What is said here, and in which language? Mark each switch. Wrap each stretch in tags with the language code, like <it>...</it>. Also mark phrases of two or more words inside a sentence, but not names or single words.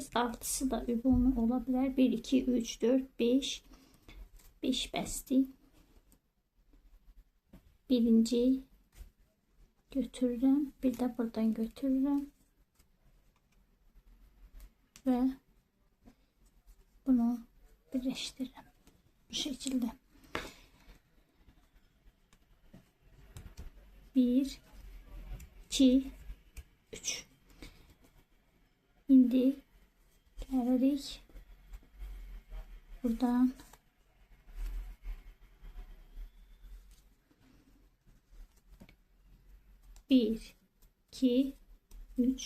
<az>6'sı da ümumi ola bilər. 1 2 3 4 5 5 bəsdir. Birinci götürürəm, bir də buradan götürürəm və bunu birləşdirirəm.</az> <tr>Bu şekilde. 1, 2, 3.</tr> <az>İndi gelirik buradan. Bir, iki, üç.</az>